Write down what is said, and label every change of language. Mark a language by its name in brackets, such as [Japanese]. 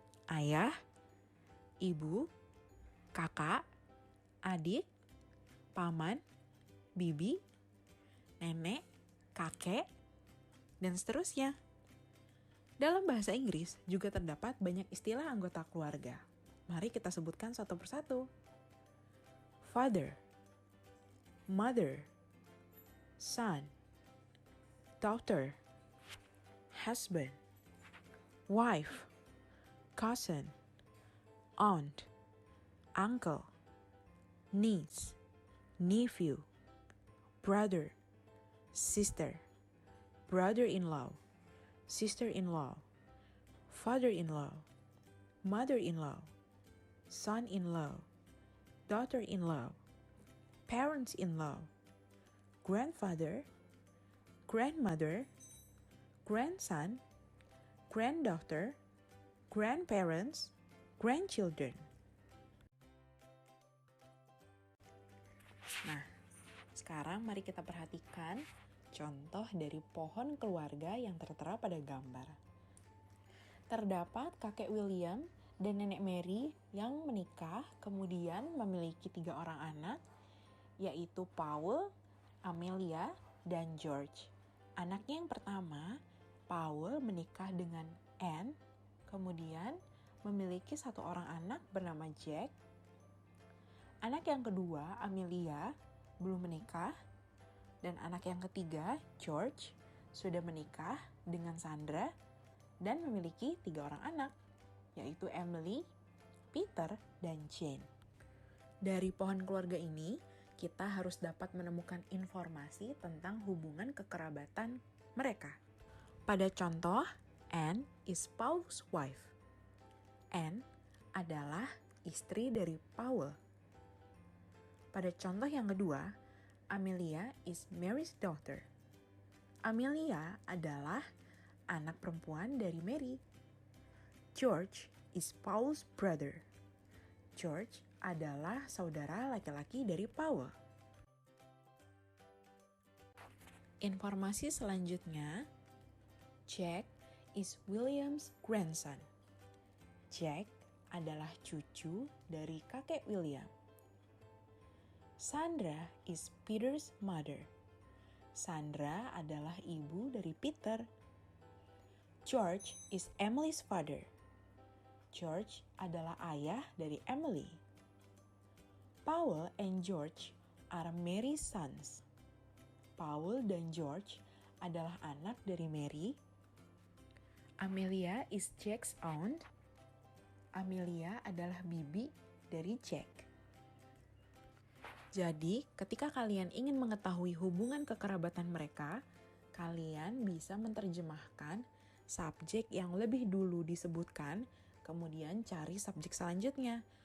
[Indonesian] Ayah, ibu, kakak, adik, paman, bibi, nenek, kakek, dan seterusnya. Dalam bahasa Inggris juga terdapat banyak istilah anggota keluarga. Mari kita sebutkan satu persatu. [English] Father, mother, son, daughter, husband, wife, cousin, aunt, uncle, niece, nephew, brother, sister, brother-in-law, sister-in-law, father-in-law, mother-in-law, son-in-law, daughter-in-law, parents-in-law, grandfather, grandmother, grandson, granddaughter, grandparents, grandchildren. [Indonesian] Nah, sekarang mari kita perhatikan contoh dari pohon keluarga yang tertera pada gambar. Terdapat kakek William dan nenek Mary yang menikah, kemudian memiliki 3 orang anak, yaitu Paul, Amelia, dan George. Anaknya yang pertama, Paul menikah dengan Anne, kemudian memiliki 1 orang anak bernama Jack. Anak yang kedua, Amelia, belum menikah. Dan anak yang ketiga, George, sudah menikah dengan Sandra dan memiliki 3 orang anak, yaitu Emily, Peter, dan Jane. Dari pohon keluarga ini, kita harus dapat menemukan informasi tentang hubungan kekerabatan mereka. Pada contoh, [English] Anne is Paul's wife. [Indonesian] Anne adalah istri dari Paul. Pada contoh yang kedua, [English] Amelia is Mary's daughter. [Indonesian] Amelia adalah anak perempuan dari Mary. [English] George is Paul's brother. [Indonesian] George adalah saudara laki-laki dari Paul. Informasi selanjutnya, [English] Jack is William's grandson. [Indonesian] Jack adalah cucu dari kakek William. [English] Sandra is Peter's mother. [Indonesian] Sandra adalah ibu dari Peter. [English] George is Emily's father. [Indonesian] George adalah ayah dari Emily. [English] Paul and George are Mary's sons. [Indonesian] Paul dan George adalah anak dari Mary. [English] Amelia is Jack's aunt. [Indonesian] Amelia adalah bibi dari Jack. Jadi, ketika kalian ingin mengetahui hubungan kekerabatan mereka, kalian bisa menerjemahkan subjek yang lebih dulu disebutkan, kemudian cari subjek selanjutnya.